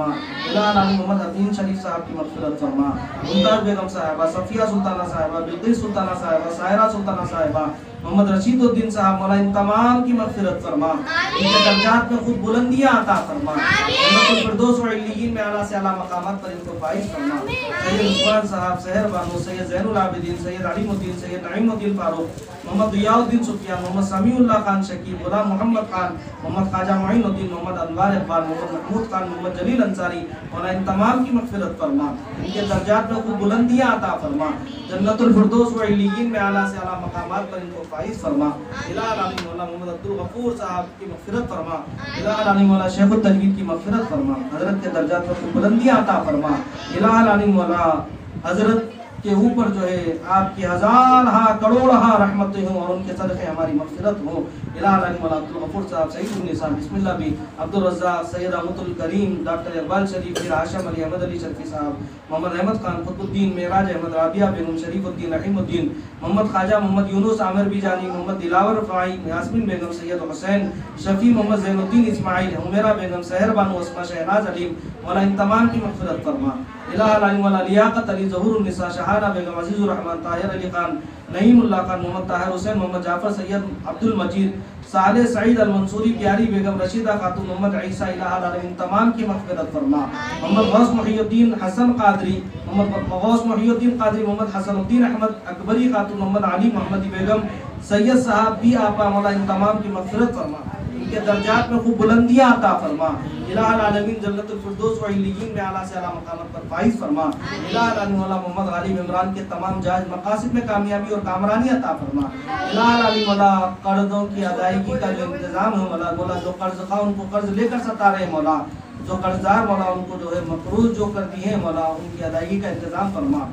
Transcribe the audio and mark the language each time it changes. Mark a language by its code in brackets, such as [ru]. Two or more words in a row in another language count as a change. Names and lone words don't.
[ur] الٰہ العالم محمد حدین شریف صاحب کی مغفرت فرما، ممتاز بیگم صاحبہ، صفیہ سلطانہ صاحبہ، بلقیس سلطانہ صاحبہ، سائرہ سلطانہ صاحبہ، محمد رشیدالدین صاحب مولا ان تمام کی مغفرت فرما، ان کے درجات میں خود بلندیاں عطا فرما. جنت الفردوس و علیین میں اعلیٰ سے اعلیٰ مقامات پر ان کو فائز فرما. سید عثمان صاحب، سحر بانو، سید زین العابدین، سید علیم الدین، سید نعیم الدین فاروق، محمد ضیاءالدین سفیان، محمد سمیع اللہ خان شکیب، غلام محمد خان، محمد خواجہ معین الدین، محمد انوار اقبال، محمد محمود خان، محمد جلیل انصاری مولا ان تمام کی مغفرت فرما، ان کے درجات میں خود بلندیاں عطا فرما. جنت الفردوس و علیین میں اعلیٰ سے اعلیٰ مقامات پر ان کو فائز فرما. الٰہ العالم مولا محمد عبدالغفور صاحب کی مغفرت فرما. الٰہ العالم مولا شیخ التجوید کی مغفرت فرما، حضرت کے درجات میں خود بلندیاں عطا فرما. الٰہ العالم مولا حضرت کے اوپر جو ہے آپ کی ہزار ہا کروڑ ہا رحمتیں ہوں اور ان کے صدقے ہماری مغفرت ہو. الٰہ العالم مولا عبدالغفور صاحب، سعید النساء بسم اللہ بھی، عبدالرزاق، سید احمد الکریم، ڈاکٹر اقبال شریف، پھر ہاشم علی احمد علی شریفی صاحب، محمد احمد خان، قطب الدین، معراج احمد، رابعہ بیگم، شریف الدین، رحیم الدین، محمد خواجہ محمد یونس عامر بجانی، محمد دلاور رفاعی، یاسمین بیگم، سید حسین شفیع، محمد زین الدین اسماعیل، حمیرا بیگم، سحر بانو، اسماء، شہناز علیم مولا ان تمام کی مغفرت فرما. الٰہ العالم مولا لیاقت علی، ظہور النساء، شہانہ بیگم، عزیز الرحمان، طاہر علی خان، نعیم اللہ خان، محمد طاہر حسین، محمد جعفر، سید عبدالمجید، صالح سعید المنصوری، پیاری بیگم، رشیدہ خاتون، محمد عیسیٰ، الٰہ العالم ان تمام کی مغفرت فرما. محمد غوث محی الدین حسن قادری، محمد غوث محی الدین قادری، محمد حسن الدین احمد اکبری خاتون، محمد علی محمدی بیگم، سید صاحب بھی آپا مولا ان تمام کی مغفرت فرما، ان کے درجات میں خوب بلندیاں عطا فرما. الٰہ العالمین جنت الفردوس و علیین میں اعلیٰ سے اعلیٰ مقامات پر فائز فرما. الٰہ العالمین مولا محمد غالب عمران کے تمام جائز مقاصد میں کامیابی اور کامرانی عطا فرما. الٰہ العالمین مولا قرضوں کی ادائیگی کا جو انتظام ہے مولا جو قرض کھا ان کو قرض لے کر ستا رہے مولا، جو قرضدار مولا ان کو جو ہے مقروض جو کر دیے ہیں مولا، ان کی ادائیگی کا انتظام فرما.